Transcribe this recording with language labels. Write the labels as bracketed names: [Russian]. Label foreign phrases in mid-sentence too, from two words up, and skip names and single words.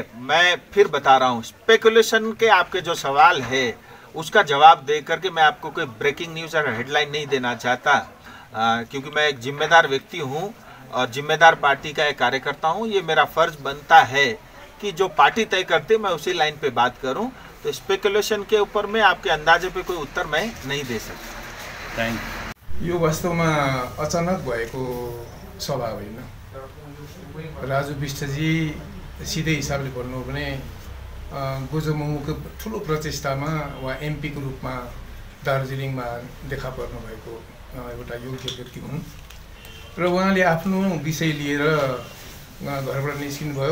[Hindi] मैं फिर बता रहा हूँ, स्पेकुलेशन के आपके जो सवाल है उसका जवाब दे करके मैं आपको कोई [English] breaking news [Hindi] और हेडलाइन नहीं देना चाहता, क्योंकि मैं एक जिम्मेदार व्यक्ति हूँ और जिम्मेदार पार्टी का एक कार्यकर्ता हूँ। ये मेरा फर्ज बनता है कि जो पार्टी तय करती है मैं उसी लाइन पे बात करूँ। तो स्पेकुलेशन के ऊपर में आपके अंदाजे पे कोई उत्तर मैं नहीं दे सकता। [English] Thank you. [Nepali] यो वास्तवमा अचानक भएको सभा होइन। राजु विष्टजी सिधै हिसाबले भन्नु हो भने गोजोमोङको ठुलो प्रचेष्टामा उहाँ एमपीको रूपमा दार्जिलिङमा देखा पर्नु भएको एउटा योग्य व्यक्ति हुन् र उहाँले आफ्नो विषय लिएर घरबाट निस्किनुभयो।